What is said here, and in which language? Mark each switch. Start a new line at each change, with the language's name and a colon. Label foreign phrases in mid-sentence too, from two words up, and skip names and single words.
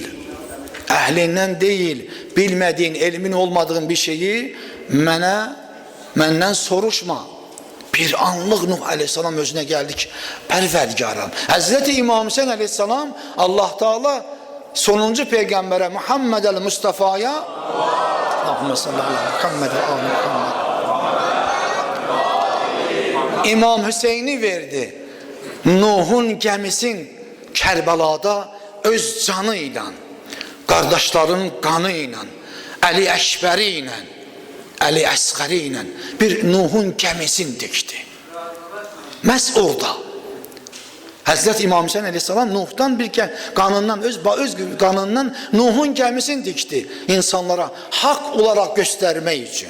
Azerbaijani: Əhlindən deyil. Bilmədiyin, elmin olmadığın bir şeyi məndən soruşma. Bir anlıq Nuh Aleyhisselam özünə gəldi ki, Pərverdigaram. Həzreti İmam Hüseyin Aleyhisselam Allah Teala sonuncu Peyğəmbərə Muhammed el-Mustafa'ya
Arabic: اللهم صلى الله محمد و آل محمد
Azerbaijani: İmam Hüseyin'i verdi. Nuhun gəmisin Kərbəlada öz canı ilə, qardaşların qanı ilə, Əli Əşbəri ilə, Əli Əsqəri ilə bir Nuhun gəmisin dikdi. Məhz orada Həzrət İmam Hüseyin Aleyhisselam Nuh'dan bir qanından, öz qanından Nuhun gəmisini dikdi insanlara haqq olaraq göstərmək üçün.